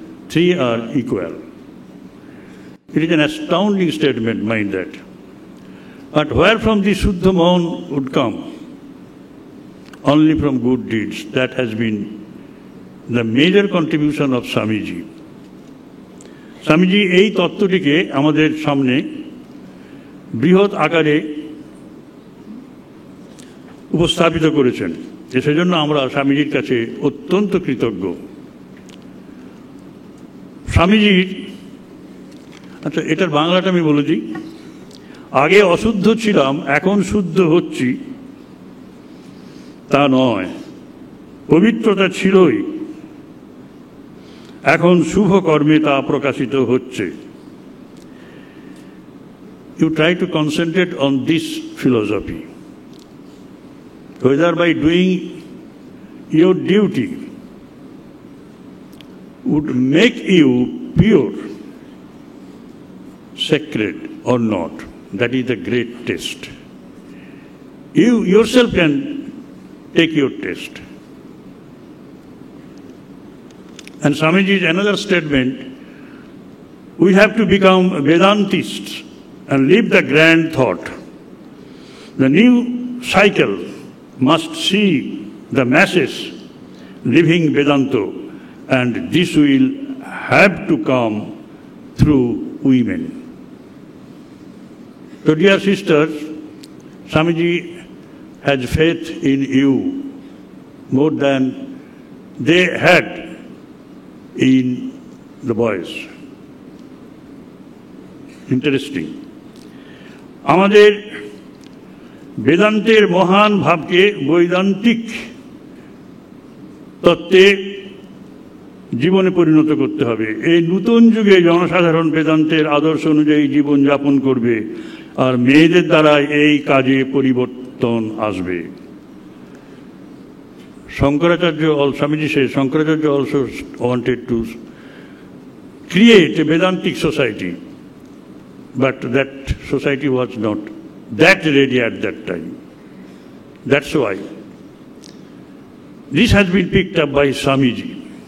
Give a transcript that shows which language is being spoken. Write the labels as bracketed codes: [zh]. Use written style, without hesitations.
[en] Three are equal. It is an astounding statement, mind that. But where from the Shuddha Man would come? Only from good deeds. That has been the major contribution of Swamiji. [bn] Swamiji এই তত্ত্বটিকে আমাদের সামনে বৃহৎ আকারে উপস্থাপিত করেছেন। সেজন্য আমরা স্বামীজির কাছে অত্যন্ত কৃতজ্ঞ। স্বামীজির আচ্ছা এটার বাংলাটা আমি বলে দিই। আগে অশুদ্ধ ছিলাম, এখন শুদ্ধ হচ্ছি তা নয়, পবিত্রতা ছিলই, এখন শুভ কর্মে তা প্রকাশিত হচ্ছে। [en] You try to concentrate on this philosophy. Whether by doing your duty would make you pure, sacred or not, that is the great test. You yourself can take your test. And Swamiji's another statement, we have to become Vedantists and live the grand thought. The new cycle must see the masses living Vedanta, and this will have to come through women. So dear sisters, Swamiji has faith in you more than they had in the boys. Interesting. [bn] আমাদের বেদান্তের মহান ভাবকে বৈদান্তিক তত্ত্বে জীবনে পরিণত করতে হবে। এই নতুন যুগে জনসাধারণ বেদান্তের আদর্শ অনুযায়ী জীবন যাপন করবে, আর মেয়েদের দ্বারা এই কাজে পরিবর্তন আসবে। [en] Swamiji says, Shankaracharya also wanted to create a Vedantic society, but that society was not that ready at that time. That's why this has been picked up by Swamiji.